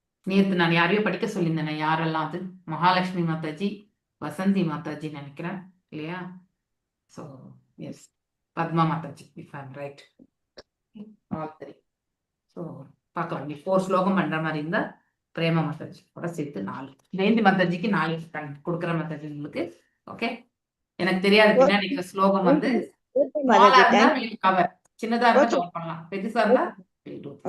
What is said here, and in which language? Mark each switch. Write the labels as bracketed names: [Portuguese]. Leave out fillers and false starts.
[Tamil] நேத்து நான் யாரையோ படிக்க சொல்லியிருந்தேன், யாரெல்லாம் அது? மகாலட்சுமி மாதாஜி, வசந்தி மாதாஜி நினைக்கிறேன் இல்லையா? [English] So yes, Padma Mataji, if I'm right, all three. [Tamil] So பார்க்கலாம், நீ 4 ஸ்லோகம் பண்ற மாதிரி இருந்தா பிரேமா மாதாஜி கூட சேர்த்து 4, ஜெயந்தி மாதாஜிக்கு 4 கொடுக்குற மாதாஜி உங்களுக்கு. ஓகே, எனக்கு தெரியாது பின்னாடி இருக்கிற ஸ்லோகம் வந்து ஸ்மாலா இருந்தா [English] we'll cover, [Tamil] சின்னதா இருந்தா கவர் பண்ணலாம், பெருசா இருந்தா [English] we'll do this.